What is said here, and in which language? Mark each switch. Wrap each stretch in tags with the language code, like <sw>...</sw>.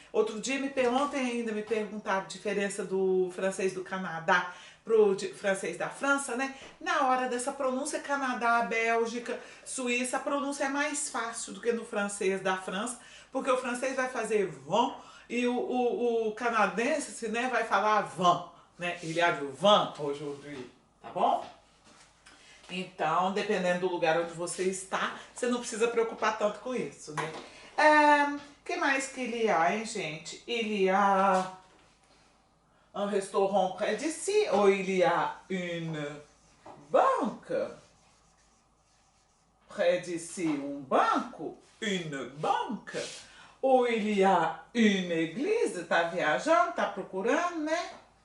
<pt>Outro dia, ontem ainda me perguntaram a diferença do francês do Canadá pro francês da França, né? Na hora dessa pronúncia, Canadá, Bélgica, Suíça, a pronúncia é mais fácil do que no francês da França, porque o francês vai fazer vent e o canadense, né, vai falar vent, né?</pt> <fr>Il y a du vent aujourd'hui,</fr> <pt>tá bom? Então, dependendo do lugar onde você está, você não precisa preocupar tanto com isso, né? Que mais que</pt> <fr>il y a,</fr> <pt>hein, gente?</pt> <fr>Il y a un restaurant près d'ici, ou il y a une banque près d'ici, banco, une banque, ou il y a une église,</fr> <pt>tá viajando, tá procurando, né?</pt>